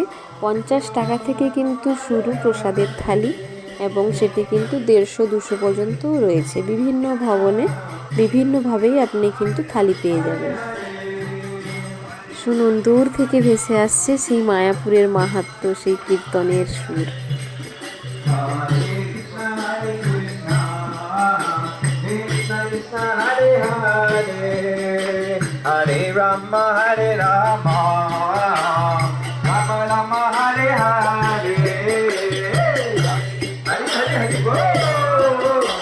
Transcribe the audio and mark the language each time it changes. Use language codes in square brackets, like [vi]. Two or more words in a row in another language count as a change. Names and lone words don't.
[bn] 50 টাকা থেকে কিন্তু শুরু প্রসাদের থালি, এবং সেটি কিন্তু 150-200 পর্যন্তও রয়েছে। বিভিন্ন ভবনে বিভিন্নভাবেই আপনি কিন্তু থালি পেয়ে যাবেন। শুনুন, দূর থেকে ভেসে আসছে সেই মায়াপুরের মাহাত্ম্য, সেই কীর্তনের সুর। [sa] हरे राम, हरे राम, राम राम, हरे हरे. हरे हरे हरे Bol.